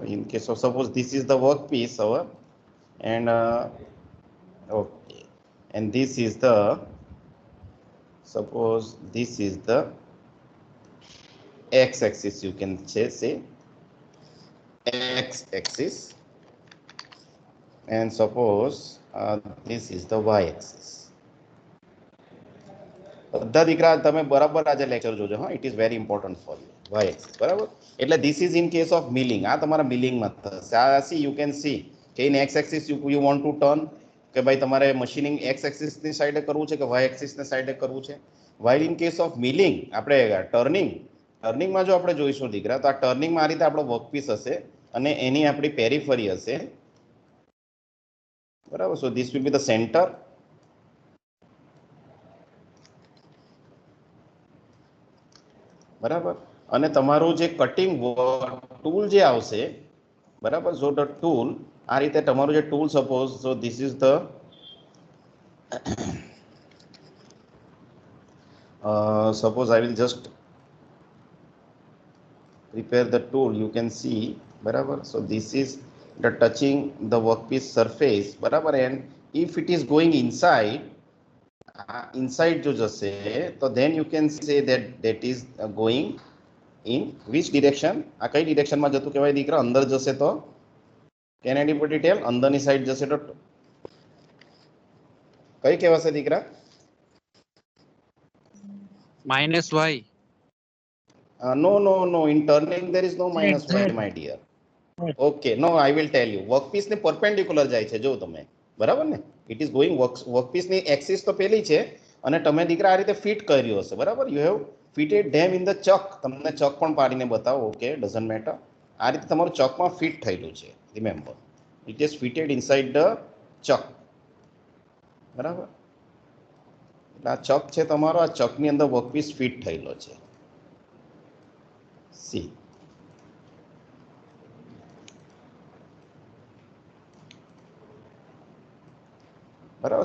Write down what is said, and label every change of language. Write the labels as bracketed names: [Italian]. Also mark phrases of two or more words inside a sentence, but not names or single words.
[English] In case of suppose this is the workpiece our, and okay, and this is the, suppose this is the x axis, you can say x axis, and suppose this is the y axis. [Gujarati] બધા દીકરા તમે બરાબર આજે લેક્ચર જોજો, હા, [English] it is very important for you. y axis, બરાબર. એટલે this is in case of milling, [Gujarati] આ તમારા મિલિંગમાં થશે. આ [English] see you can see [Gujarati] કે [English] in x axis you want to turn, [Gujarati] કે ભાઈ તમારે મશીનિંગ [English] x axis [Gujarati] ની સાઈડે કરવું છે કે [English] y axis [Gujarati] ની સાઈડે કરવું છે. [English] while in case of milling [Gujarati] આપણે ટર્નિંગમાં જો આપણે જોઈશું દીકરા, તો આ ટર્નિંગમાં આ રીતે આપણો વર્કપીસ હશે અને એની આપણી પેરીફરી હશે, બરાબર. [English] so this will be the center, બરાબર. [Gujarati] અને તમારું જે કટિંગ ટૂલ જે આવશે, બરાબર. [English] so the tool, [Gujarati] આ રીતે તમારું જે ટૂલ, [English] suppose so this is the suppose I will just prepare the tool, you can see, barabar. So this is the touching the workpiece surface, barabar. And if it is going inside [Gujarati] જો જશે, [English] so then you can say that is going in which direction? [Gujarati] આ કઈ ડિરેક્શન માં જતું કહેવાય દીકરા? અંદર જશે તો [English] can anybody tell? [Gujarati] અંદરની સાઈડ જશે તો કઈ કહેવાશે દીકરા? [English] minus y. No. In turning there is no minus y, my dear. Okay, no, I will tell you. [Gujarati] Workpiece ને perpendicular જાય છે, જો તમે, બરાબર ને? [English] It is going [Gujarati] workpiece ની axis તો પેલી છે, અને તમે દીકરા આ રીતે ફિટ કર્યું હશે, બરાબર. [English] You have fitted them in the chuck. [Gujarati] તમને ચક પણ પાડીને બતાવો, ઓકે, [English] doesn't matter. [Gujarati] આ રીતે તમારું ચકમાં ફિટ થયેલું છે. [English] Remember, it is fitted inside the chuck, [Gujarati] બરાબર. એટલે આ ચક છે તમારો, આ ચકની અંદર વર્કપીસ ફિટ થયેલો છે. સી, બરાબર.